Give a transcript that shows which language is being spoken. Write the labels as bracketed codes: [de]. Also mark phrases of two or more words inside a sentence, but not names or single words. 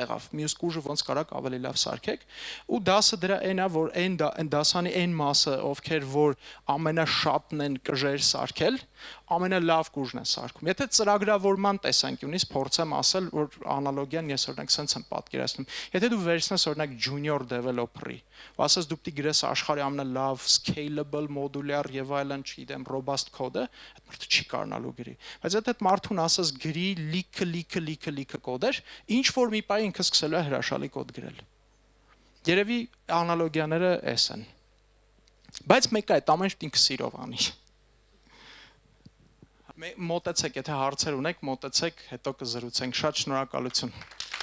[hy] եղավ մյուս կուժը ոնց կարաք ավելի լավ սարքեք ու դասը դրա այն է որ այն դասանի այն մասը ովքեր որ ամենաշատն են կժեր սարքել ամենալավ կուժն է սարքում եթե ծրագրավորման տեսանկյունից փորձեմ ասել որ անալոգիան ես օրինակ sense եմ պատկերացնում եթե դու վերցնես օրինակ [en] junior developer-ի [hy] ու ասես դու պիտի գրես աշխարհի ամենալավ [en] scalable modular [hy] եւ այլն չգիտեմ [en] robust code-ը, [hy] այդ մարդը չի կարողանալու գրի։ Բայց եթե այդ մարդուն ասես գրի լիքը կոդեր, ինչ որ մի պահի ինքը սկսելու է հրաշալի կոդ գրել։ Երևի անալոգիաները էս են։ Բայց մեկը այդ ամենը ինքը սիրով անի։ Մոտեցեք, եթե հարցեր ունեք, մոտեցեք, հետո կզրուցենք։ Շատ շնորհակալություն։